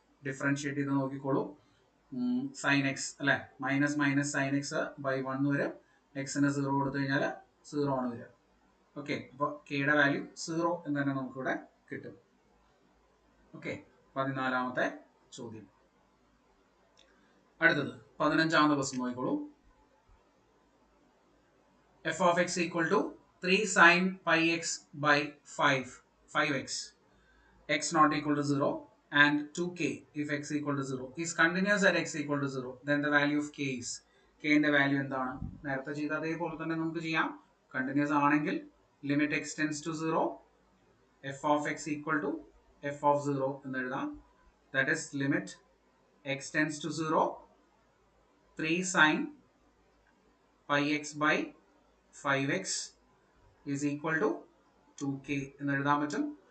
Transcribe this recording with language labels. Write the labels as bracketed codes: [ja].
[ml] Differentiate ചെയ്ത് നോക്കിക്കോളൂ. Sign X അല്ലെ, minus minus sign X by 1 വരും. എക്സിന് സീറോ കൊടുത്തു കഴിഞ്ഞാൽ സീറോ ആണ് വരിക. ഓക്കെ, അപ്പോൾ കെയുടെ വാല്യൂ സീറോ എന്ന് തന്നെ നമുക്കിവിടെ കിട്ടും. ഓക്കെ, 14ാമത്തെ ചോദ്യം. അടുത്തത് 15ാമത്തെ ക്വസ്റ്റ്യൻ നോക്കിക്കോളൂ. [en] F of X equal to 3 sine pi X by 5x, x not equal to 0 and 2k if x equal to 0 is continuous at x equal to 0, then the value of k is, [ml] k ന്റെ value എന്താണ്? നേരത്തെ ചെയ്ത അതേപോലെ തന്നെ നമുക്ക് ചെയ്യാം. Continuous ആണെങ്കിൽ limit x tends to 0, F of X equal to F of 0 എന്ന് എഴുതാം. [en] that is limit X tends to 0, 3 sine pi X by 5x is equal to 2k [ml] എന്ന് എഴുതാൻ പറ്റും.